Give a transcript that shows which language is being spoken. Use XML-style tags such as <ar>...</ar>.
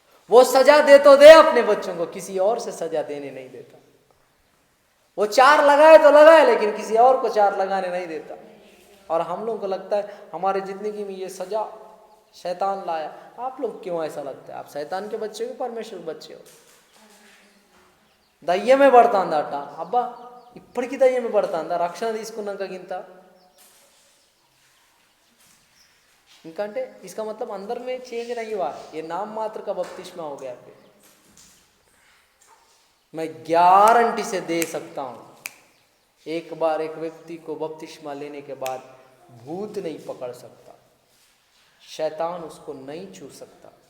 <hi>वो सजा दे तो दे अपने बच्चों को, किसी और से सजा देने नहीं देता। वो चार लगाए तो लगाए, लेकिन किसी और को चार लगाने नहीं देता। और हम लोगों को लगता है हमारे जिंदगी में ये सजा शैतान लाया। आप लोग क्यों ऐसा लगता है? आप शैतान के बच्चे हो, परमेश्वर के बच्चे हो।</hi> <te>దయ్యమే పడుతుందట, అబ్బా ఇప్పటికీ దయ్యమే పడుతుందా? రక్షణ తీసుకున్నాక ఇంకా అంటే</te> <hi>इसका मतलब अंदर में चेंज नहीं हुआ, ये नाम मात्र का बपतिस्मा हो गया। फिर मैं गारंटी से दे सकता हूं, एक बार एक व्यक्ति को बपतिस्मा लेने के बाद भूत नहीं पकड़ सकता, शैतान उसको नहीं छू सकता।</hi>